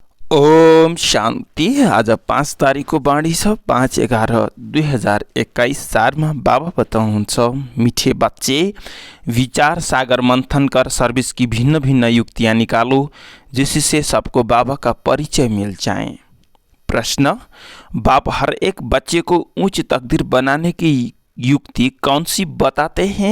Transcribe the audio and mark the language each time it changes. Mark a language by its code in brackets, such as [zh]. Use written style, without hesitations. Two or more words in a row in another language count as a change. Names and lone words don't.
[ne] ओम शान्ति। आज 5 तारिकको बाणी छ 5/11/2021 सारमा बाबा बताउनुहुन्छ, [hi] मीठे बच्चे विचार सागर मंथन कर सर्विस की भिन्न भिन्न युक्तियाँ निकालो जिससे सबको बाबा का परिचय मिल जाए। प्रश्न, बाप हर एक बच्चे को उच्च तकदीर बनाने की युक्ति कौन सी बताते हैं?